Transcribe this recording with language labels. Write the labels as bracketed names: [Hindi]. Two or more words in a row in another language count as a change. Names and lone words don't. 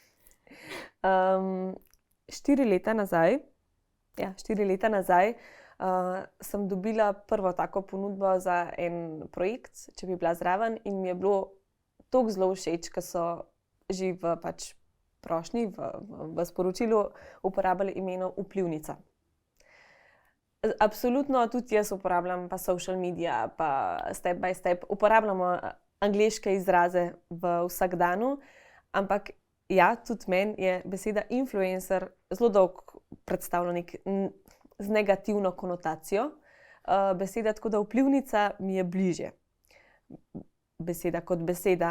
[Slovenian] 4 leta nazaj sem dobila prvo tako ponudbo za en projekt, če bi bila zraven, in mi je bilo toliko zelo všeč, ker so že v prošnji, v sporočilu uporabljali imeno vplivnica. Absolutno tudi jaz uporabljam pa [English] social media, [Slovenian] pa [English] step by step, [Slovenian] uporabljamo angleške izraze v vsakdanu, ampak ja, tudi meni je beseda influencer zelo dolgo predstavlja z negativno konotacijo. Beseda, tako da vplivnica mi je bližje. Beseda kot beseda.